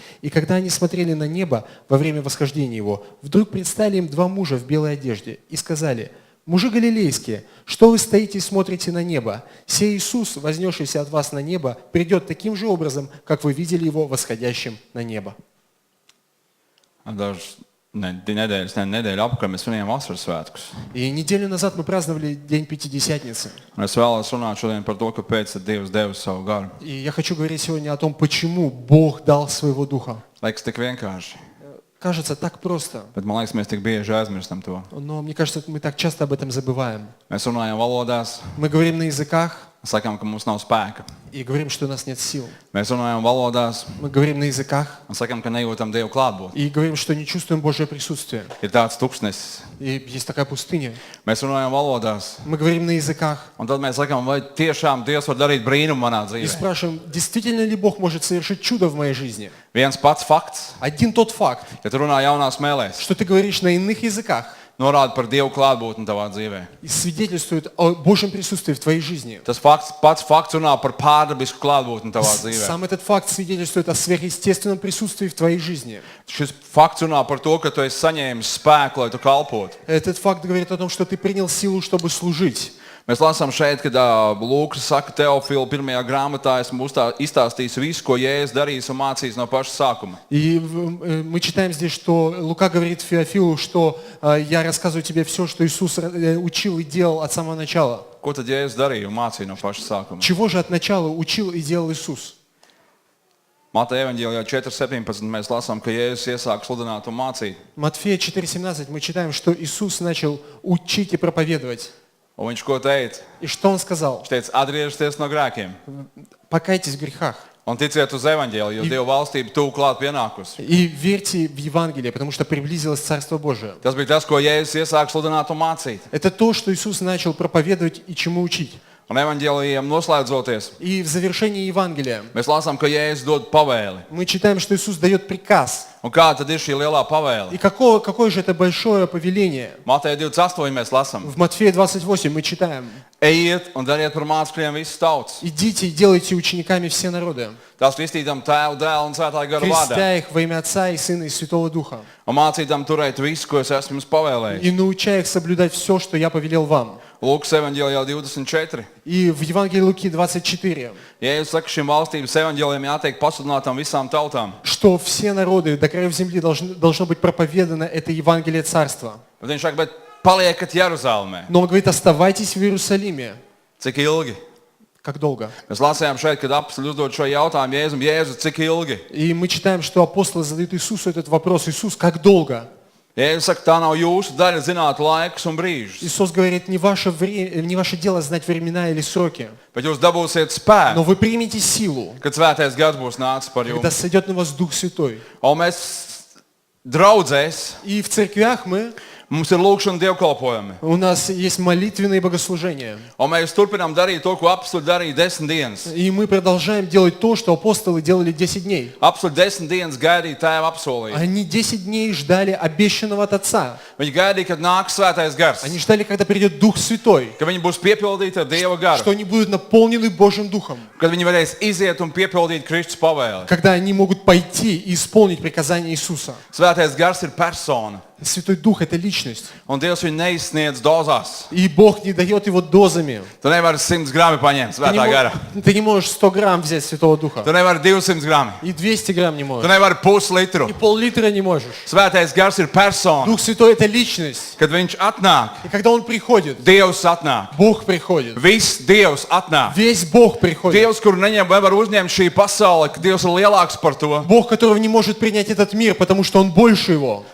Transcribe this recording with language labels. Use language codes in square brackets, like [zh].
[ru] И когда они смотрели на небо во время восхождения Его, вдруг предстали им два мужа в белой одежде и сказали: мужи галилейские, что вы стоите и смотрите на небо? Сей Иисус, вознесшийся от вас на небо, придет таким же образом, как вы видели Его восходящим на небо». [lv] Dažas nedēļas apkārt mēs svinējām vasaras svētkus. [ru] И неделю назад мы праздновали День Пятидесятницы. [lv] Es vēlos runāt šodien par to, kāpēc Dievs devis savu garu. [ru] И я хочу говорить сегодня о том, почему Бог дал своего Духа. [lv] Liekas tik vienkārši, [ru] Кажется, так просто, [lv] bet man liekas, mēs tik bieži aizmirstam to. [ru] но мне кажется, мы так часто об этом забываем. [lv] Mēs runājam valodās, [ru] Мы говорим на языках [lv] sakām, ka mums nav spēka. [ru] и говорим, что у нас нет сил. [lv] Mēs runājam valodās [ru] Мы говорим на языках [lv] un sakām, ka nejūtam Dievu klātbūtni. [ru] и говорим, что не чувствуем Божье присутствие. [lv] Ir tāds tuksnesis. [ru] И есть такая пустыня. [lv] Mēs runājam valodās, [ru] Мы говорим на языках [lv] un tad mēs sakām, vai tiešām Dievs var darīt brīnumu manā [ru] и [lv] dzīvē. [ru] спрашиваем, действительно ли Бог может совершить чудо в моей жизни? [lv] Viens pats fakts, [ru] Один тот факт, [lv] ja tu runā jaunās mēlēs, [ru] что ты говоришь на иных языках, [lv] norāda par Dievu klātbūtni tavā dzīvē. [ru] И свидетельствует о Божьем присутствии в твоей жизни. [lv] Tas pats fakts runā par pārdabisku klātbūtni tavā dzīvē. [ru] Сам этот факт свидетельствует о сверхъестественном присутствии в твоей жизни. [lv] Šis fakts runā par to, ka tu esi saņēmis spēku, lai tu kalpotu. [ru] Этот факт говорит о том, что ты принял силу, чтобы служить. [lv] Mēs lasām šeit, kad Lūks saka Teofilu pirmajā grāmatā, esmu izstāstījis visu, ko Jēzus darījis un mācījis no paša sākuma. [ru] И мы читаем здесь, что Лука говорит Феофилу, что я рассказываю тебе все, что Иисус учил и делал от самого начала. [lv] Ko tad Jēzus darīja un mācīja no paša sākuma? [ru] Чего же от начала учил и делал Иисус? [lv] Mateja evaņģēlijā 4:17 mēs lasām, ka Jēzus iesāk sludināt un mācīt. [ru] Матфея 4:17 мы читаем, что Иисус начал учить и проповедовать. [lv] Un viņš ko teica? [ru] И что Он сказал? [lv] Viņš teica, atgriežieties no grēkiem [ru] Покайтесь в грехах [lv] un ticiet uz evaņģēliju, jo Dieva valstība tuvu klāt pienākusi. [ru] и верьте в Евангелие, потому что приблизилось Царство Божие. [lv] Tas bija tas, ko Jēzus iesāk sludināt un mācīt. [ru] Это то, что Иисус начал проповедовать и чему учить. [lv] Un evaņģēlijiem noslēdzoties, [ru] И в завершении Евангелия [lv] mēs lasām, ka Jēzus dod pavēli. [ru] мы читаем, что Иисус дает приказ. [lv] Un kā tad ir šī lielā [ru] И [lv] pavēle? [ru] какое же это большое повеление? [lv] Mateja 28 mēs lasām. [ru] В Матфея 28 мы читаем. [lv] Ejiet un dariet par mācekļiem visas tautas. [ru] Идите и делайте учениками все народы, [lv] Tās kristītam Tēvu, Dēlu un Svētā gara vārdā. [ru] крестя их во имя Отца и Сына и Святого Духа, [lv] Un mācītam turēt visu, ko es esmu jums pavēlējis. [ru] и научая их соблюдать все, что я повелел вам. [lv] Lūkas evaņģēlijā 24. [ru] И в Евангелии Луки 24, [lv] Jēzus saka, šim valstības evaņģēlijam jātiek pasludinātam visām tautām. [ru] что все народы до краев земли должно быть проповедано это Евангелие Царства. [lv] Bet viņš saka, bet paliekat Jeruzalemē. [ru] Но он говорит, оставайтесь в Иерусалиме. [lv] Cik ilgi? [ru] Как долго? [lv] Mēs lasījām šeit, kad apostoli uzdod šo jautājumu Jēzum, Jēzu, cik ilgi? [ru] И мы читаем, что апостолы задают Иисусу этот вопрос. Иисус, как долго? [lv] Jēzus saka, tā nav jūsu daļa zināt laikus un brīžus. [ru] Иисус говорит, не ваше дело знать времена или сроки, [lv] Bet jūs dabūsiet [ru] но вы примете силу, [lv] kad svētais gars būs nācis par [ru] когда [lv] jums. [ru] сойдет на вас Дух Святой. [lv] Un mēs draudzēs, [ru] И в церквях [lv] mums ir lūkšana dievkalpojumi. [ru] у нас есть молитвенные богослужения. [lv] Un mēs turpinām darīt to, ko apostoli darīja 10 dienas. [ru] И мы продолжаем делать то, что апостолы делали 10 дней. [lv] Apostoli 10 dienas gaidīja tēva apsolījumu. [ru] Они 10 дней ждали обещанного от Отца. [lv] Viņi gaidīja, kad nāks svētais gars, [ru] Они ждали, когда придет Дух Святой, [lv] ka viņi būs piepildīti ar Dieva garu, [ru] что они будут наполнены Божьим Духом, [lv] kad viņi varēs iziet un piepildīt Kristus pavēli. [ru] когда они могут пойти и исполнить приказания Иисуса. [lv] Svētais gars ir persona, [ru] Святой Дух – это личность. [lv] un Dievs viņu neizsniedz dozās. [ru] И Бог не дает его дозами. [lv] Tu nevari 100 grami paņemt svētā gara. [ru] Ты не можешь 100 грамм взять Святого Духа. [lv] Tu nevari 200 grami. [ru] И 200 грамм не [lv] Tu [ru] можешь. [lv] nevari puslitru. [ru] И пол-литра не можешь. [lv] Svētais gars ir persona. [ru] Дух Святой – это личность. [lv] Kad viņš atnāk, [ru] И когда Он приходит, [lv] Dievs atnāk. [ru] Бог приходит. [lv] Viss Dievs atnāk. [ru] Весь Бог приходит. [lv] Dievs, kuru nevar uzņemt šī pasaule, ka Dievs ir lielāks par to. [ru] Бог, которого не может принять этот мир, потому что Он больше его.